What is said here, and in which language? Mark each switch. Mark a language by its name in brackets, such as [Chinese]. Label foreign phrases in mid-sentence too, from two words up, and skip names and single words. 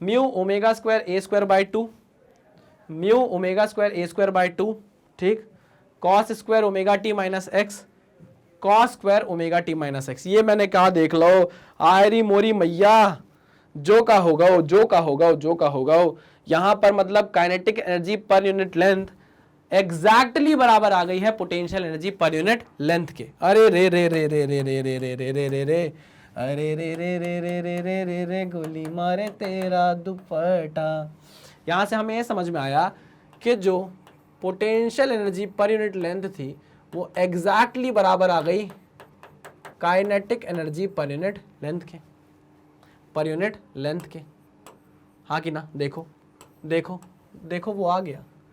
[English] mu omega square a square by two, mu omega square a square by two, ठीक, cos square omega t minus x, cos square omega t minus x, कॉस स्क्वायर ओमेगा टी माइनस एक्स। [Hindi] ये मैंने कहा देख लो, आयरी मोरी मैया, जो का होगा वो, जो का होगा वो, जो का होगा वो। यहां पर मतलब [English] kinetic energy per unit length exactly [Hindi] बराबर आ गई है [English] potential energy per unit length [Hindi] के। अरे रे रे रे रे रे रे रे रे रे रे रे रे अरे रे रे रे रे रे रे रे रे गोली मारे तेरा दुपट्टा। यहां से हमें ये समझ में आया कि जो [English] potential energy per unit length [Hindi] थी वो एग्जैक्टली बराबर आ गई [English] kinetic energy per unit length [Hindi] के, [English] per unit length [Hindi] के। हाँ कि ना? देखो देखो देखो, वो आ गया।